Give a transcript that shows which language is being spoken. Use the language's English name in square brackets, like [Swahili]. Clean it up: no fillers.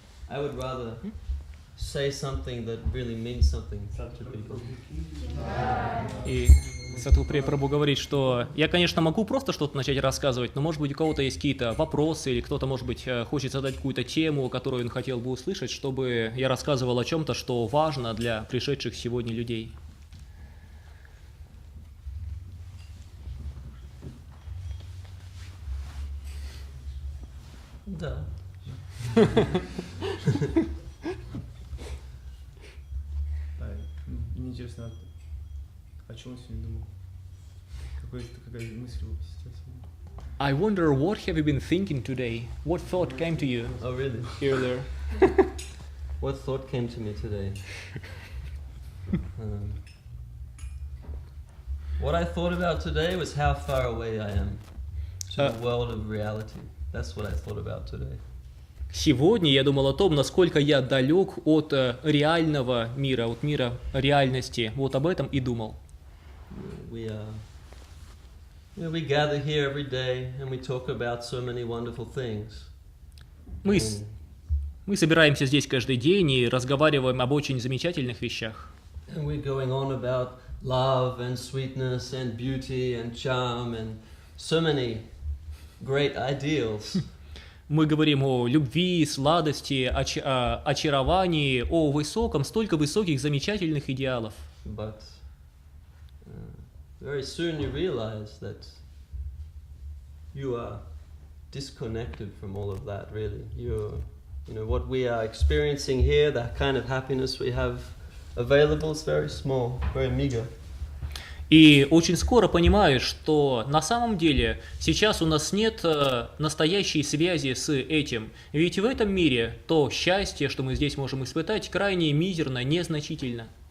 [English] I would rather say something that really means something to people. [Russian] И Сатхуприя Прабху говорит, что я, конечно, могу просто что-то начать рассказывать, но, может быть, у кого-то есть какие-то вопросы, или кто-то, может быть, хочет задать какую-то тему, которую он хотел бы услышать, чтобы я рассказывал о чем-то, что важно для пришедших сегодня людей. Да. Мне интересно, о чем он сегодня думал? Какая мысль его посетила сегодня? [English] I wonder, what have you been thinking today? What thought came to you Oh, really? earlier? What thought came to me today? What I thought about today was how far away I am to the world of reality. That's what I thought about today. [Russian] Сегодня я думал о том, насколько я далек от реального мира, от мира реальности. Вот об этом и думал. [English] We gather here every day and we talk about so many wonderful things. [Russian] Мы собираемся здесь каждый день и разговариваем об очень замечательных вещах. [English] And we're going on about love and sweetness and beauty and charm and so many great ideals. [Russian] Мы говорим о любви, сладости, очаровании, о высоком, столько высоких, замечательных идеалов. [English] But very soon you realize that you are disconnected from all of that, really. You know, what we are experiencing here, the kind of happiness we have available is very small, very meager. [Russian] И очень скоро понимаешь, что на самом деле сейчас у нас нет настоящей связи с этим. Ведь в этом мире то счастье, что мы здесь можем испытать, крайне мизерно, незначительно.